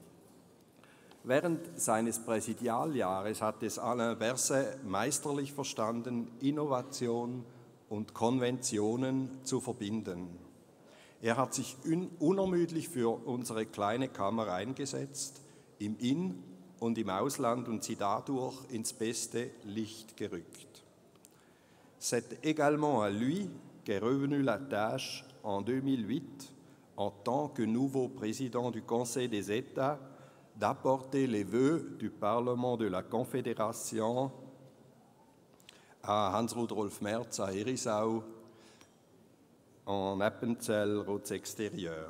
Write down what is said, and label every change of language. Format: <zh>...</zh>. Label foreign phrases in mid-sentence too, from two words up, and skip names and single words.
<de>Während seines Präsidialjahres hat es Alain Berset meisterlich verstanden, Innovation und Konventionen zu verbinden. Er hat sich unermüdlich für unsere kleine Kammer eingesetzt, im In- und im Ausland und sie dadurch ins beste Licht gerückt.</de> <fr>C'est également à lui qu'est revenue la tâche en 2008, en tant que nouveau président du Conseil des États, d'apporter les vœux du Parlement de la Confédération à Hans-Rudolf Merz à Herisau, en Appenzell Rots-Extérieur.</fr>